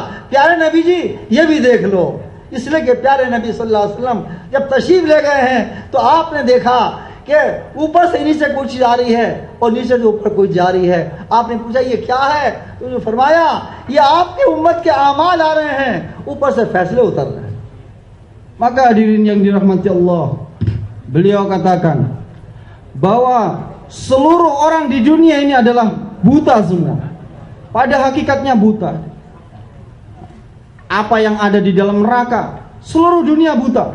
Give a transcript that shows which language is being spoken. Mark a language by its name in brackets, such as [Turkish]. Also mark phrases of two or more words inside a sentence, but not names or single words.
[Hindi] प्यारे नबी जी ये भी देख लो, इसलिए कि प्यारे नबी [Arabic] صلى الله عليه وسلم [Hindi] जब तशरीफ ले गए हैं तो आपने देखा कि ऊपर से नीचे कुछ जा रही है और नीचे से ऊपर कुछ जा रही है। आपने पूछा ये क्या है, तो उन्होंने फरमाया ये आपकी उम्मत के आमाल आ रहे हैं, ऊपर से फैसले उतर रहे हैं। [Indonesian] Maka hadirin yang dirahmati Allah, beliau katakan bahwa seluruh orang di dunia ini adalah buta semua. Pada hakikatnya buta. Apa yang ada di dalam neraka, seluruh dunia buta.